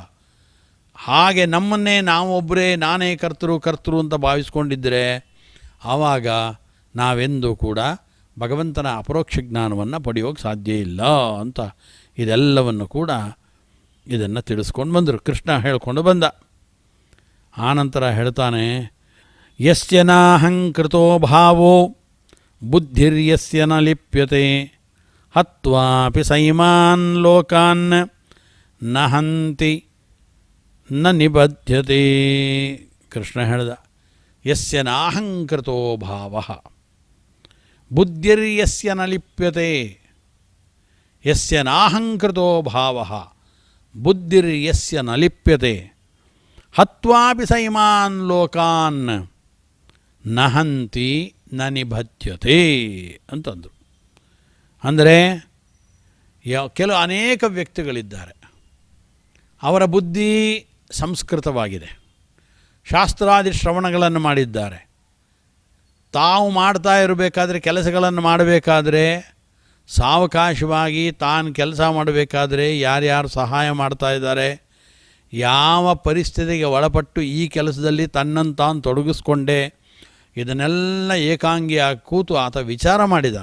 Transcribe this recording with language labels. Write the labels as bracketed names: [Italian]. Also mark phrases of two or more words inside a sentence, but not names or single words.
[Kannada] ಹಾಗೆ ನಮ್ಮನ್ನೇ ನಾವೊಬ್ಬರೇ ನಾನೇ ಕರ್ತೃ ಅಂತ ಭಾವಿಸ್ಕೊಂಡಿದ್ದರೆ ಆವಾಗ ನಾವೆಂದೂ ಕೂಡ ಭಗವಂತನ ಅಪರೋಕ್ಷ ಜ್ಞಾನವನ್ನು ಪಡೆಯೋಕ್ಕೆ ಸಾಧ್ಯ ಇಲ್ಲ ಅಂತ ಇದೆಲ್ಲವನ್ನು ಕೂಡ ಇದನ್ನು ತಿಳಿಸ್ಕೊಂಡು ಬಂದರು. ಕೃಷ್ಣ ಹೇಳ್ಕೊಂಡು ಬಂದ. ಆನಂತರ ಹೇಳ್ತಾನೆ, [Sanskrit] ಯಸ್ಯ ನಾಹಂಕೃತೋ ಭಾವೋ ಬುದ್ಧಿರ್ಯಸ್ಯ ನ ಲಿಪ್ಯತೆ ಹತ್ವಾಪಿ ಸೈಮಾನ್ ಲೋಕಾನ್ ನಹಂತಿ ನ ನಿಬಧ್ಯತೆ. [Kannada] ಕೃಷ್ಣ ಹೇಳ್ದ, [Sanskrit] ಯಸ್ಯ ನಾಹಂಕೃತೋ ಭಾವ ಬುದ್ಧಿರ್ಯಸ್ಯ ನ ಲಿಪ್ಯತೆ. ಯಸ್ಯ ನಾಹಂಕೃತೋ ಭಾವ ಬುದ್ಧಿರ್ಯಸ್ಯ ನ ಲಿಪ್ಯತೆ ಹತ್ವಾಪಿ ಸೈಮಾನ್ ಲೋಕಾನ್ ನಹಂತಿ ನ ನಿಬಧ್ಯತೆ ಅಂತಂದರು. [Kannada] ಅಂದರೆ ಕೆಲವು ಅನೇಕ ವ್ಯಕ್ತಿಗಳಿದ್ದಾರೆ, ಅವರ ಬುದ್ಧಿ ಸಂಸ್ಕೃತವಾಗಿದೆ, ಶಾಸ್ತ್ರಾದಿ ಶ್ರವಣಗಳನ್ನು ಮಾಡಿದ್ದಾರೆ. ತಾವು ಮಾಡ್ತಾ ಇರಬೇಕಾದ್ರೆ, ಕೆಲಸಗಳನ್ನು ಮಾಡಬೇಕಾದ್ರೆ ಸಾವಕಾಶವಾಗಿ ತಾನು ಕೆಲಸ ಮಾಡಬೇಕಾದ್ರೆ ಯಾರ್ಯಾರು ಸಹಾಯ ಮಾಡ್ತಾ ಇದ್ದಾರೆ, ಯಾವ ಪರಿಸ್ಥಿತಿಗೆ ಒಳಪಟ್ಟು ಈ ಕೆಲಸದಲ್ಲಿ ತನ್ನನ್ನು ತಾನು ತೊಡಗಿಸ್ಕೊಂಡೆ, ಇದನ್ನೆಲ್ಲ ಏಕಾಂಗಿಯಾಗಿ ಕೂತು ಆತ ವಿಚಾರ ಮಾಡಿದ್ದಾನೆ.